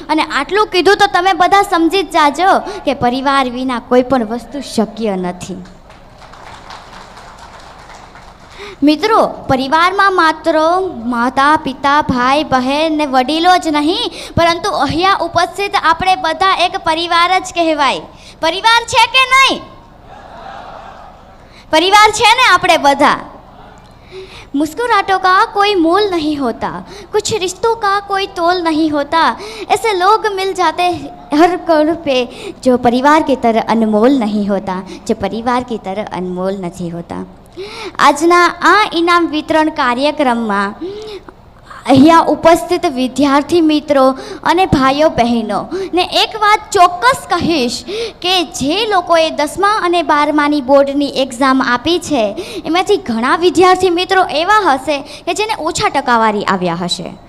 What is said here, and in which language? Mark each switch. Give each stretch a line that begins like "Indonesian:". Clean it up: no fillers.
Gujarati: અને આટલું કીધું તો તમે બધા સમજી જ જાજો કે પરિવાર વિના કોઈ પણ વસ્તુ શક્ય નથી. મિત્રો, પરિવારમાં માત્ર માતા પિતા ભાઈ બહેન ને વડીલો જ નહીં, પરંતુ અહીંયા ઉપસ્થિત આપણે બધા એક પરિવાર જ કહેવાય. પરિવાર છે કે નહીં?
Hindi: परिवार है ना
Gujarati: આપણે બધા.
Hindi: मुस्कुराहटों का कोई मोल नहीं होता, कुछ रिश्तों का कोई तोल नहीं होता, ऐसे लोग मिल जाते हर कण पे जो परिवार की तरह अनमोल नहीं होता, जो परिवार की तरह अनमोल नहीं होता.
Gujarati: આજના આ ઇનામ વિતરણ કાર્યક્રમમાં અહીંયા ઉપસ્થિત વિદ્યાર્થી મિત્રો અને ભાઈઓ બહેનો ને એક વાત ચોક્કસ કહીશ કે જે લોકોએ 10મા અને 12માની બોર્ડની એક્ઝામ આપી છે એમાંથી ઘણા વિદ્યાર્થી મિત્રો એવા હશે કે જેને ઓછા ટકાવારી આવ્યા હશે,